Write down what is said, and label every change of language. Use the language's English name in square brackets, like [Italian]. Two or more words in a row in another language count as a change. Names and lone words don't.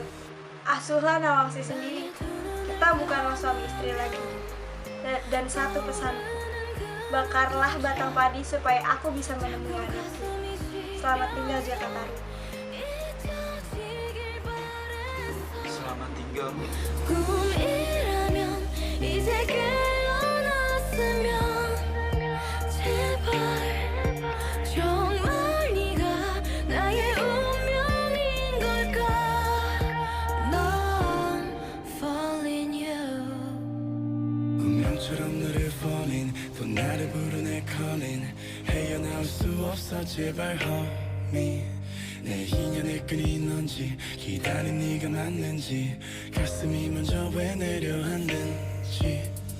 [Indonesian] Asuhlah Nawangsi sendiri. Kita bukanlah suami istri lagi. Dan satu pesanku, bakarlah batang padi supaya aku bisa menemui anakku. Selamat tinggal Jakataru. Selamat tinggal. [Korean] 꿈이라면 이제 깨어났으면 제발 정말 네가 나의 운명인 걸까 넌 [English] falling you [Korean] 운명처럼 너를 falling 또 나를 부르네 calling 헤어나올 수 없어 제발 homie 내 인연의 끈이 넌지 기다린 네가 맞는지 가슴이 먼저 왜 내려앉는지